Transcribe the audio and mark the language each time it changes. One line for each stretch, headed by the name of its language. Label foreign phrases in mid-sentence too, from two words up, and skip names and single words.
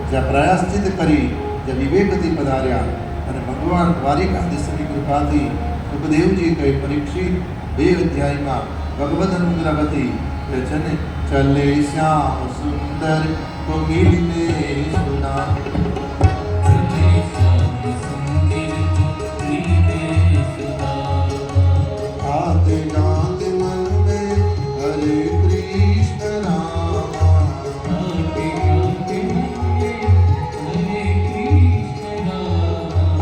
Gujarati: જ્યાં પ્રયાશ્ચિત કરી, જ્યાં વિવેકથી પધાર્યા અને ભગવાન દ્વારિકાધીશની કૃપાથી સુખદેવજી કહે, પરીક્ષિત 2 અધ્યાયમાં ભગવદ અનુગ્રહથી જને ચલે શ્યામ સુંદર કોકિલને સુના.
Hindi: आते जाते मन में हरे कृष्ण नाम, आते जाते मन में हरे कृष्ण नाम,